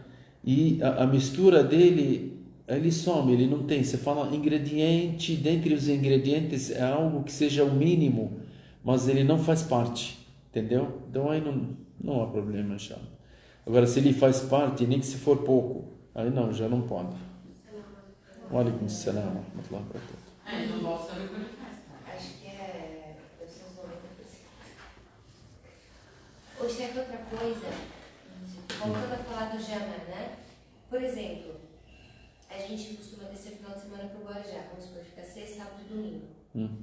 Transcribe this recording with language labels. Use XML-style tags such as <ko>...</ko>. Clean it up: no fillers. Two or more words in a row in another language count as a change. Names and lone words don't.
<pt>E a mistura dele, ele some, ele não tem. Você fala ingrediente, dentre os ingredientes é algo que seja o mínimo, mas ele não faz parte, entendeu? Então aí não há problema, já. Agora, se ele faz parte, nem que se for pouco, aí não, já não pode.</pt> <ar>وعليكم السلام ورحمة الله وبركاته.</ar> <pt>No balsâmico ele faz. Acho que deve ser uns 90%. Ô, chefe, outra coisa, voltando a falar do jama, né? Por exemplo, a gente costuma descer final de semana para o Guarujá, vamos supor, fica sexta, sábado e domingo.</pt>